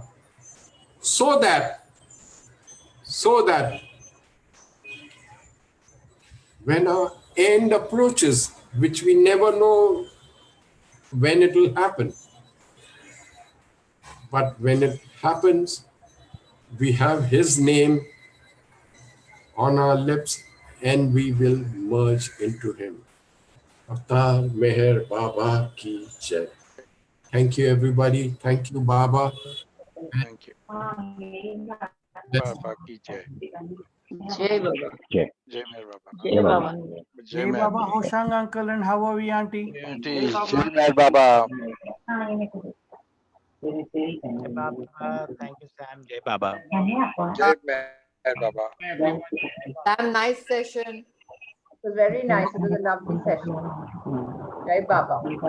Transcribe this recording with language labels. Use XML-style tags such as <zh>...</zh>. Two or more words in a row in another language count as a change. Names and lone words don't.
<en>So that when our end approaches, which we never know when it will happen, but when it happens, we have his name on our lips and we will merge into him.</en> <hi>Avtar Meher Baba ki Jai.</hi> <en>Thank you, everybody. Thank you, Baba. Thank you.</en> <hi>Baba ki Jai. Jai Baba. Jai Meher Baba. Jai Baba. Jai Baba</hi> <en>Hoshang uncle, and how are we, auntie?</en> <hi>Auntie, Jai Meher Baba. Jai Baba.</hi> <en>Thank you, Sam.</en> <hi>Jai Baba. Jai Meher Baba.</hi> <en>Sam, nice session. It was very nice. It was a lovely session.</en> <hi>Jai Baba.</hi>